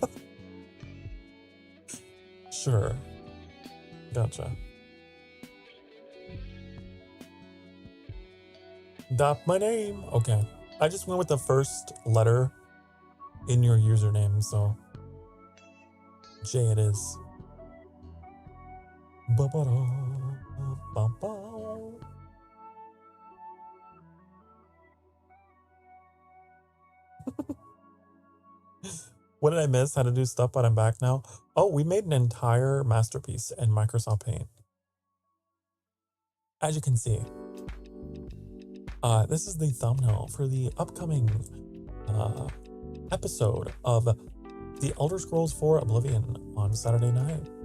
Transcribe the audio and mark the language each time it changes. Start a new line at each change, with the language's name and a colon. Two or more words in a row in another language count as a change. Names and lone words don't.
English: Sure. Gotcha. That's my name. Okay. I just went with the first letter in your username, so... J it is. Ba-ba-da-ba-ba. What did I miss? How to do stuff, but I'm back now. Oh, we made an entire masterpiece in Microsoft Paint. As you can see, this is the thumbnail for the upcoming episode of The Elder Scrolls 4 Oblivion on Saturday night.